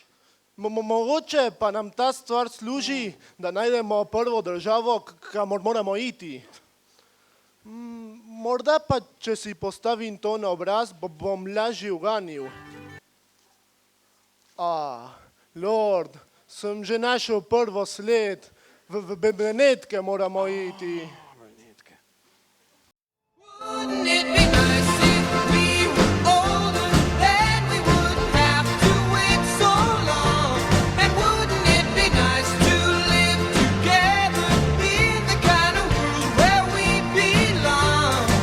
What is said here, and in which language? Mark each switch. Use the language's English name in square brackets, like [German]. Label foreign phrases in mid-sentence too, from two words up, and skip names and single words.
[Slovenian] Mogoče pa nam ta stvar služi, da najdemo prvo državo, kamor moramo iti. Morda pa, če si postavim to na obraz, bom lažje uganil. Lord, sem že našel prvo sled, v Benetke moramo iti. [English] Wouldn't it be nice if we were older, then we wouldn't have to wait so long? And wouldn't it be nice to live together in the kind of world where we belong?